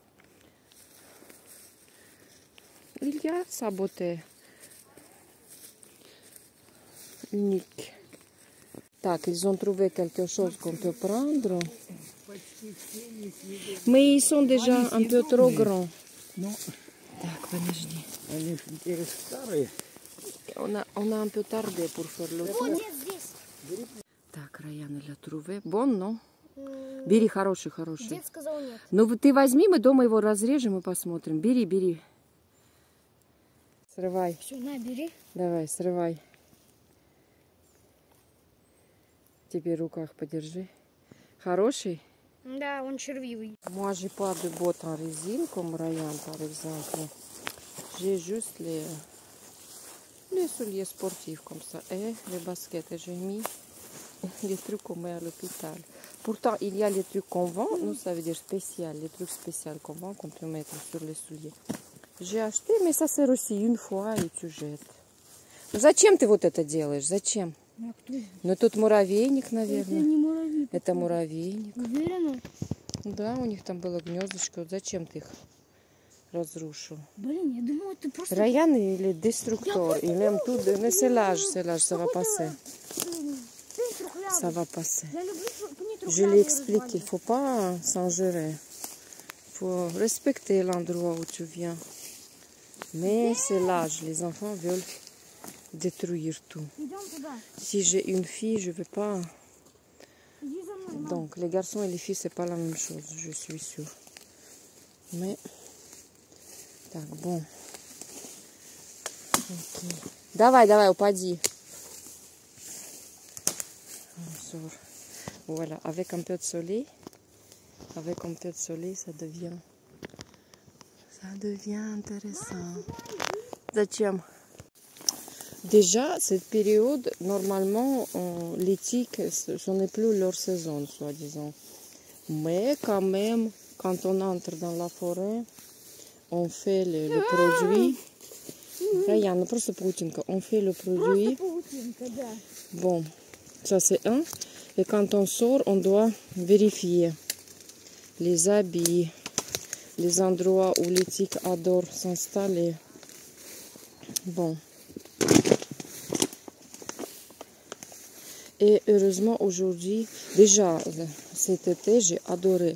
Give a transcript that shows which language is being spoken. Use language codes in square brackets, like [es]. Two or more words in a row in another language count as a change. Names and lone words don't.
[fr] Il y a sa beauté unique. Tac, ils ont trouvé quelque chose qu'on peut prendre. Mais ils sont déjà un peu trop grands. [ru] Так, подожди. [fr] On a un peu tardé pour faire le tour. [ru] Так, Раян, [fr] il a trouvé. Bon, non? [ru] Бери, хороший. Дед сказал нет. Ну, ты возьми, мы дома его разрежем и посмотрим. Бери. Срывай. Все, на, бери. Давай, срывай. Теперь в руках подержи. Хороший? Да, он червивый. [fr] Moi, j'ai pas de bottes en résine comme Ryan, par exemple. J'ai juste les souliers sportifs comme ça. Et les baskets. J'ai mis les trucs qu'on met à l'hôpital. Pourtant, il y a les trucs qu'on vend. Nous, ça veut dire spécial. Les trucs spéciaux qu'on vend, qu'on peut mettre sur les souliers. J'ai acheté, mais ça sert aussi une fois et tu jettes. [ru] Зачем ты вот это делаешь? Зачем? А кто? Ну, тут муравейник, Это наверное. не муравьи. Это муравейник. Уверена? Да, у них там было гнездочко. Зачем ты их разрушил? Блин, я думала, это просто... [fr] Ryan, il est destructeur. Il aime tout. Mais c'est l'âge, ça va passer. Ça va passer. [ru] Я люблю пни [fr] Je l'ai expliqué, il ne faut pas s'ingérer. Il faut respecter l'endroit où tu viens. Mais c'est l'âge, les enfants veulent détruire tout. [ru] Идем туда. [fr] Si j'ai une fille, je ne vais pas... [ru] Иди за мной, мам. [fr] Donc, les garçons et les filles, c'est pas la même chose, je suis sûre. Mais... [ru] Так, bon. Ok. Давай, упади. [fr] Voilà, avec un peu de soleil, ça devient intéressant. [ru] Зачем? [fr] Déjà, cette période, normalement, les tiques, ce n'est plus leur saison, soi-disant. Mais quand même, quand on entre dans la forêt, on fait le produit. Ryan, [ru] просто паутинка. [fr] On fait le produit. [ru] Паутинка, да. [fr] Bon, ça c'est un. Et quand on sort, on doit vérifier les habits, les endroits où les tiques adorent s'installer. Bon. Et heureusement aujourd'hui, déjà cet été, j'ai adoré.